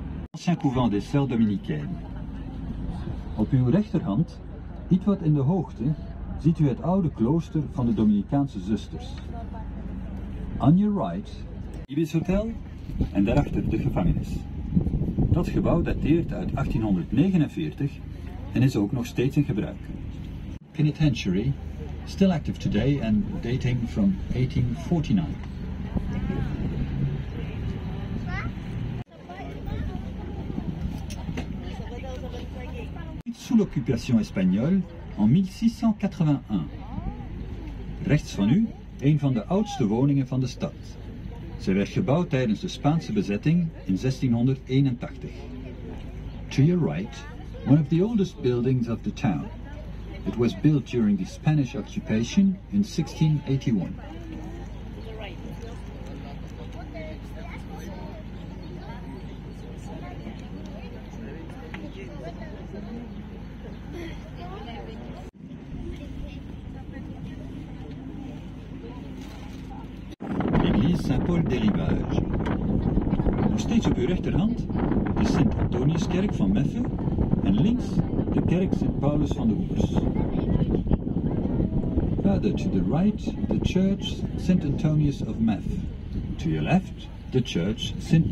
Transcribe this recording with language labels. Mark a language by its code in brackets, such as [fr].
[fr] Ancien couvent des Sœurs Dominicaines. [nl] Op uw rechterhand, iets wat in de hoogte, ziet u het oude klooster van de Dominicaanse zusters. [en] On your right, Ibis Hotel [nl] en daarachter de gevangenis. Dat gebouw dateert uit 1849 en is ook nog steeds in gebruik. [en] Penitentiary, still active today and dating from 1849. [fr] Sous l'occupation espagnole en 1681. [nl] Rechts van u, een van de oudste woningen van de stad. Zij werd gebouwd tijdens de Spaanse bezetting in 1681. [en] To your right, one of the oldest buildings of the town. It was built during the Spanish occupation in 1681. [fr] Saint-Paul des Rivages. [nl] Nog steeds op uw rechterhand de Sint-Antoniuskerk van Meffe en links de kerk Sint-Paulus van de Hoers. [en] Further to the right, the church St. Antonius of Meffe. To your left, the church St.